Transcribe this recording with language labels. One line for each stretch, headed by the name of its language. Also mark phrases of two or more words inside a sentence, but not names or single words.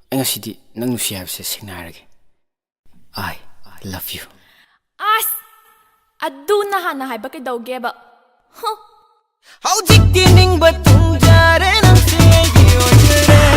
Manipuri: ꯉꯁꯤꯗꯤ ꯅꯪ ꯅꯨꯡꯁꯤ ꯍꯥꯏꯕꯁꯦ ꯁꯦꯡꯅ ꯍꯥꯏꯔꯒꯦ.
English: I love you.
Manipuri: ꯑꯁ ꯑꯗꯨ ꯅꯍꯥꯟꯅ ꯍꯥꯏꯕ ꯀꯩꯗꯧꯒꯦꯕ? ꯍꯧꯖꯤꯛꯇꯤ ꯅꯤꯡꯕ ꯊꯨꯡꯖꯔꯦ ꯅꯪꯁꯦ ꯑꯩꯒꯤ ꯑꯣꯏꯖꯔꯦ.